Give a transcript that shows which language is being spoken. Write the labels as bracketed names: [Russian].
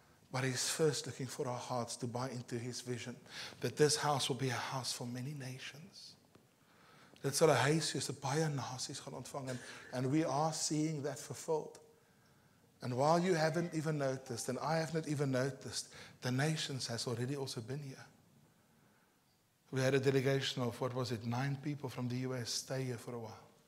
[English] But He's first looking for our hearts to buy into His vision. That this house will be a house for many nations. [Afrikaans] Dit sal 'n huis wees wat baie nasies gaan ontvang. [English] And we are seeing that fulfilled. And while you haven't even noticed, and I have not even noticed, the nations has already also been here. We had a delegation of, 9 people from the US stay here for a while.